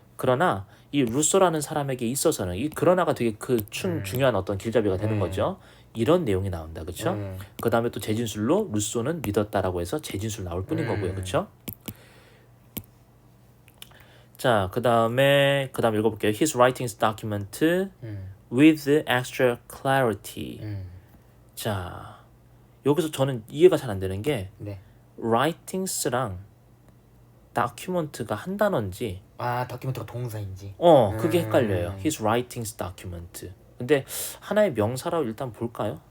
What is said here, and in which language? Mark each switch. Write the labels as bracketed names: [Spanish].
[Korean] 그러나 이 루소라는 사람에게 있어서는 이 그러나가 되게 중요한 어떤 길잡이가 되는 거죠. 이런 내용이 나온다. 그렇죠? 그 다음에 또 재진술로 루소는 믿었다라고 해서 재진술 나올 뿐인 거고요. 그렇죠? 자, 그 다음에 읽어볼게요. [English] His writings document with extra clarity. [Korean] 자, 여기서 저는 이해가 잘 안 되는 게 네. writings랑 document가 한 단어인지 다큐멘터가 동사인지. 그게 헷갈려요. [English] His writings document. [Korean] 근데 하나의 명사라고 일단 볼까요?